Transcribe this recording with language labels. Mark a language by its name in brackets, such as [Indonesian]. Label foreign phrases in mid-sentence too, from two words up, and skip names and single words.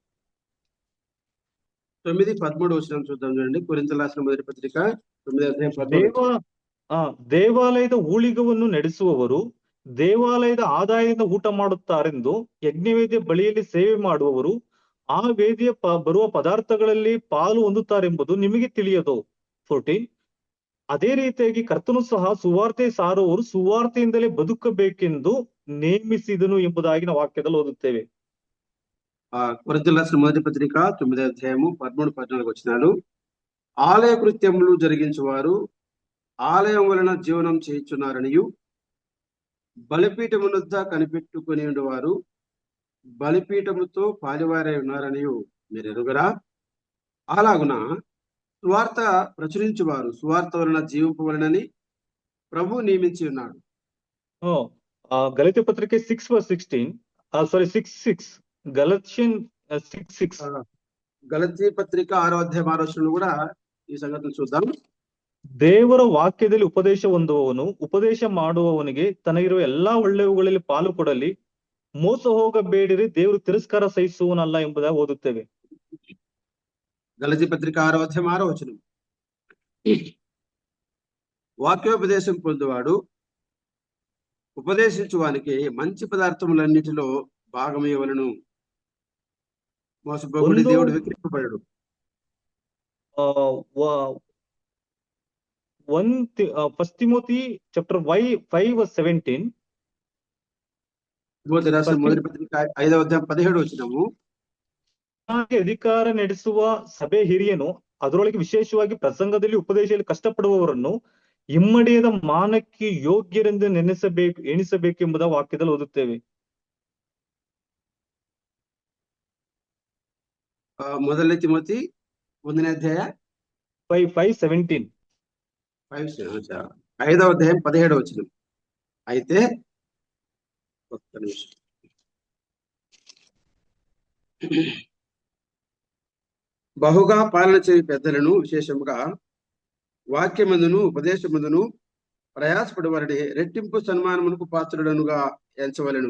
[Telugu] 9:13 వచనం చూద్దాం చూడండి. కొరింథీయులకు రాసిన మొదటి పత్రిక 9:13. [Kannada] ದೇವಾಲಯದ ಊಳಿಗವನ್ನು ನಡೆಸುವವರು ದೇವಾಲಯದ ಆದಾಯದಿಂದ ಊಟ ಮಾಡುತ್ತಾರೆಂದು ಯಜ್ಞವೇದಿಯ ಬಳಿಯಲ್ಲಿ ಸೇವೆ ಮಾಡುವವರು ಆ ವೇದಿಯ ಬರುವ ಪದಾರ್ಥಗಳಲ್ಲಿ ಪಾಲು ಹೊಂದುತ್ತಾರೆಂಬುದು ನಿಮಗೆ ತಿಳಿಯದು. 14. ಅದೇ ರೀತಿಯಾಗಿ ಕರ್ತನು ಸಹ ಸುವಾರ್ತೆ ಸಾರುವವರು ಸುವಾರ್ತೆಯಿಂದಲೇ ಬದುಕಬೇಕೆಂದು ನೇಮಿಸಿದನು ಎಂಬುದಾಗಿ ನಾವು ವಾಕ್ಯದಲ್ಲಿ ಓದುತ್ತೇವೆ. [Telugu] కొరింథీయులకు రాసిన మొదటి పత్రిక 9:13-14 వచనాలు. ఆలయ కృత్యములు జరిగించువారు ఆలయం వలన జీవనం చేయుచున్నారనియు, బలిపీఠమునొద్ద కనిపెట్టుకుని ఉండేవారు బలిపీఠముతో పాలివారై ఉన్నారనియు మీరు ఎరుగరా? అలాగున సువార్త ప్రచురించువారు సువార్త వలన జీవింపవలనని ప్రభు నియమించి ఉన్నాడు. గలతీ పత్రిక 6:16. 6:6. గలతియన్ 6:6. గలతీ పత్రిక 6వ అధ్యాయం 6వ వచనంలో కూడా ఈ సంగతిని చూద్దాం. [Kannada] ದೇವರ ವಾಕ್ಯದಲ್ಲಿ ಉಪದೇಶ ಹೊಂದುವವನು ಉಪದೇಶ ಮಾಡುವವನಿಗೆ ತನಗಿರುವ ಎಲ್ಲಾ ಒಳ್ಳೆಯವುಗಳಲ್ಲಿ ಪಾಲು ಕೊಡಲಿ, ಮೋಸ ಹೋಗಬೇಡಿರಿ, ದೇವರು ತಿರಸ್ಕಾರ ಸಹಿಸುವನಲ್ಲ ಎಂಬುದಾಗಿ ಓದುತ್ತೇವೆ. [Telugu] గలతీ పత్రిక 6వ అధ్యాయం 6వ వచనం. వాక్యోపదేశం పొందువాడు ఉపదేశించువానికి మంచి పదార్థములన్నిటిలో భాగం ఇవ్వలను. మోసపోకుడి [Kannada] ಒಂದು [Telugu] దేవుడు విక్రింపబడడు. ఫస్ట్ తిమోతి చాప్టర్ 5:17 ತಿಮೋಥಿ ರಾసిన [Kannada] ಫಸ್ಟ್ ಮೊದಲ ಪತ್ರಿಕೆ 5వ ಅಧ್ಯಾಯ 17వ ವಚನವು, ಅಧಿಕಾರ ನಡೆಸುವ ಸಭೆ ಹಿರಿಯನು ಅದರೊಳಗೆ ವಿಶೇಷವಾಗಿ ಪ್ರಸಂಗದಲ್ಲಿ ಉಪದೇಶದಲ್ಲಿ ಕಷ್ಟಪಡುವವರನ್ನು ಇಮ್ಮಡಿಯದ ಮಾನಕ್ಕೆ ಯೋಗ್ಯರೆಂದು ಎಣಿಸಬೇಕೆಂಬುದ ವಾಕ್ಯದಲ್ಲಿ ಓದುತ್ತೇವೆ. ಮೊದಲನೇ ತಿಮೋಥಿ 1ನೇ ಅಧ್ಯಾಯ 5:17 [Telugu] 5వ అధ్యాయం 17వ వచనం. అయితే ఒక్క నిమిషం. బహుగా పాలన చేయ పెద్దలను విశేషముగా వాక్యమందును ఉపదేశమందును ప్రయాసపడి వారిని రెట్టింపు సన్మానమునకు పాత్రుడనుగా ఎంచవలెను.